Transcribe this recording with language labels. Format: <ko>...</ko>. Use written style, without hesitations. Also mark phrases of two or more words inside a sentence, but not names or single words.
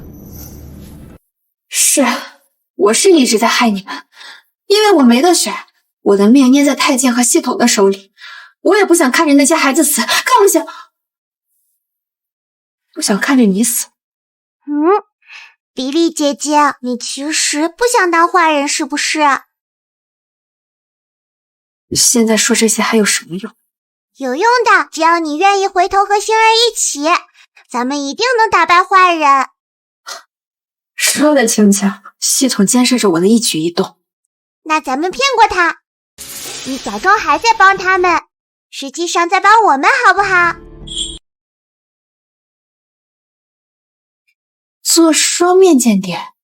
<zh>是，我是一直在害你们，因为我没得选，我的命捏在太监和系统的手里，我也不想看着那些孩子死，更不想看着你死。迪丽姐姐，你其實不想當壞人是不是？現在說這些還有什麼用？有用的，只要你願意回頭和星兒一起，咱們一定能打敗壞人。說得輕巧，系統監視着我的一舉一動。那咱們騙過他，你假裝還在幫他們，實際上在幫我們，好不好？做雙面間諜。</zh>